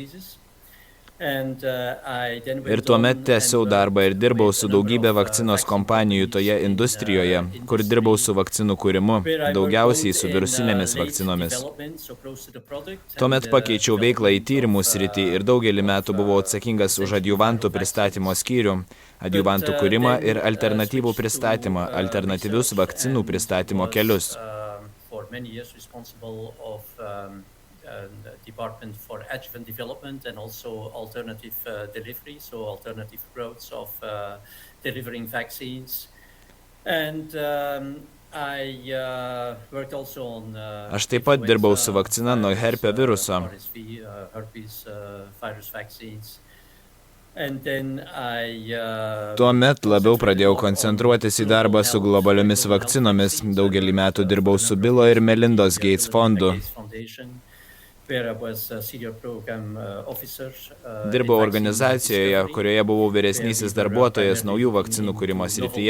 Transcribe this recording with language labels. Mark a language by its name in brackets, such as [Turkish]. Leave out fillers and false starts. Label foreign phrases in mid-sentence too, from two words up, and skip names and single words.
[Lithuanian] Ir tuomet tęsiau darbą ir dirbau su daugybė vakcinos kompanijų toje industrijoje, kur dirbau su vakcinų kūrimu, daugiausiai su virusinėmis vakcinomis. Tuomet pakeičiau veiklą į tyrimų sritį ir daugelį metų buvau atsakingas už adjuvantų pristatymo skyrių, adjuvantų kūrimą ir alternatyvų pristatymą, alternatyvius vakcinų pristatymo kelius. [English] Department for adjuvant development and also alternative delivery, so alternative routes of delivering vaccines. And I worked also on [Lithuanian] Aš taip pat dirbau su vakcina nuo herpio viruso. [English] Herpes virus vaccines. And then [Lithuanian] Tuomet labiau pradėjau koncentruotis į darbą su globaliomis vakcinomis. Daugelį metų dirbau su Bilo ir Melindos Gates fondu. Dirbau organizacijoje, kurioje buvau vyresnysis darbuotojas naujų vakcinų kūrimo srityje.